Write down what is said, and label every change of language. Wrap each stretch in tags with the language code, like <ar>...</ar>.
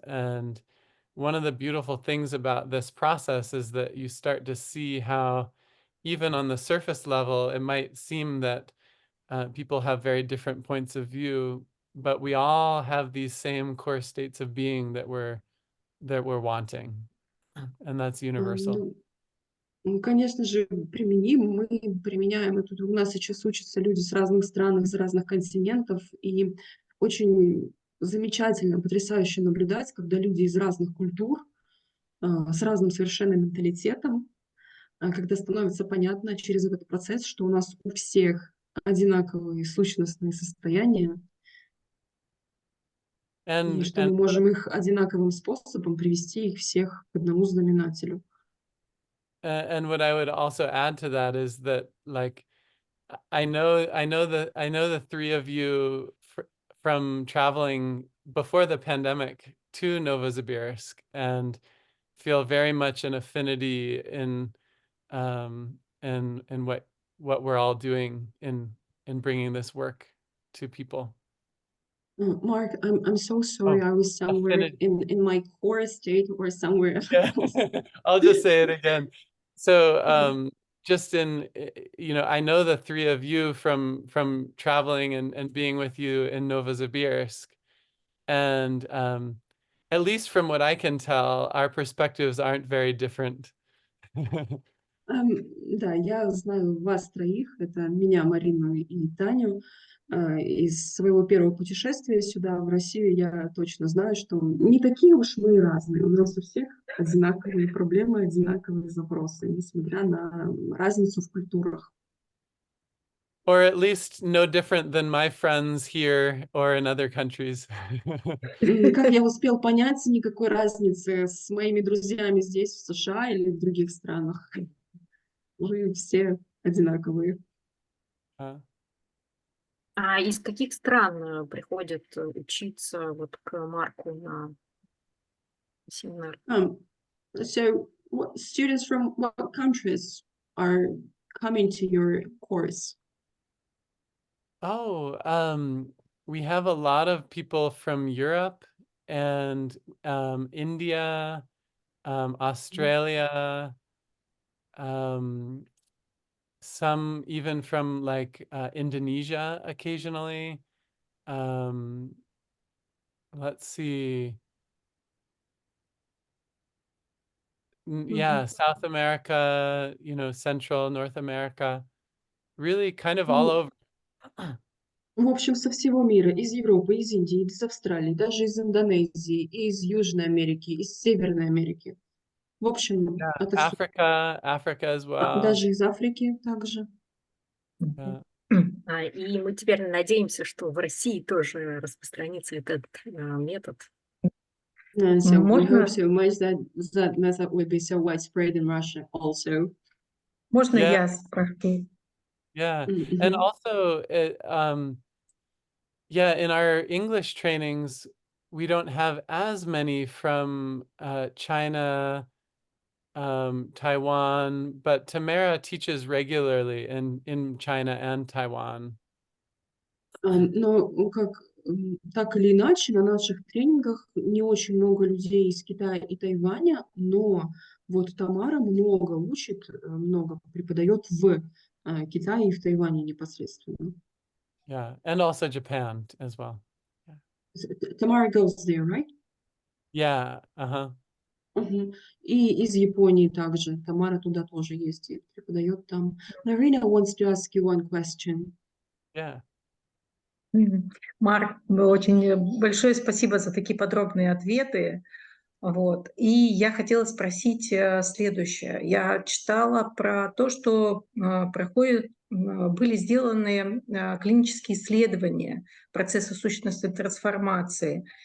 <en>And one of the beautiful things about this process is that you start to see how, even on the surface level, it might seem that people have very different points of view, but we all have these same core states of being that we're wanting, and that's universal.</en> <ru>Конечно же, применим. Мы применяем это. У нас сейчас учатся люди с разных стран, из разных континентов, и очень замечательно, потрясающе наблюдать, когда люди из разных культур, с разным совершенно менталитетом, когда становится понятно через этот процесс, что у нас у всех одинаковые сущностные состояния, и что мы можем их одинаковым способом привести их всех к одному знаменателю.</ru> <en>And what I would also add to that is that, like, I know the three of you from traveling before the pandemic to Novosibirsk, and feel very much an affinity in what we're all doing in bringing this work to people. Mark, I'm so sorry. I was somewhere affinity. in my core state or somewhere Yeah. else. I'll just say it again. So just in, I know the three of you from traveling and being with you in Novosibirsk. And at least from what I can tell, our perspectives aren't very different.</en> <ru>Да, я знаю вас троих, это меня, Марину и Таню. Из своего первого путешествия сюда, в Россию, я точно знаю, что не такие уж мы и разные. У нас у всех одинаковые проблемы, одинаковые запросы, несмотря на разницу в культурах.</ru> <en>Or at least no different than my friends here or in other countries.</en> <ru>Как я успел понять, никакой разницы с моими друзьями здесь, в США или в других странах. Вы все одинаковые. А из каких стран приходят учиться вот к Марку на семинар?</ru> <en>So, students from what countries are coming to your course? Oh, we have a lot of people from Europe and India, Australia, some even from like Indonesia occasionally. Let's see. Yeah, South America, Central, North America, really kind of all over.</en> <ru>В общем, со всего мира, из Европы, из Индии, из Австралии, даже из Индонезии, из Южной Америки, из Северной Америки. В общем,</ru> <en>Yeah,</en> <ru>отовсюду.</ru> <en>Africa as well.</en> <ru>Даже из Африки также.</ru> <en>Yeah.</en> <ru>И мы теперь надеемся, что в России тоже распространится этот метод.</ru> <en>So we</en> <ru>Можно-</ru> <en>hope so much that method will be so widespread in Russia also.</en> <ru>Можно</ru> <en>Yeah.</en> <ru>я спрошу?</ru> <en>Yeah. Mhm. And also, in our English trainings, we don't have as many from China, Taiwan, but Tamara teaches regularly in China and Taiwan.</en> <ru>Но так или иначе, на наших тренингах не очень много людей из Китая и Тайваня, но вот Тамара много учит, много преподает в Китае и в Тайване непосредственно.</ru> <en>Yeah, and also Japan as well. Tamara goes there, right? Yeah,</en> <ru>Мгм. И из Японии также. Тамара туда тоже ездит, преподает там.</ru> <en>Marina wants to ask you one question. yeah.</en> <ru>Марк, очень большое спасибо за такие подробные ответы. Вот. И я хотела спросить следующее. Я читала про то, что были сделаны клинические исследования процесса сущностной трансформации.</ru>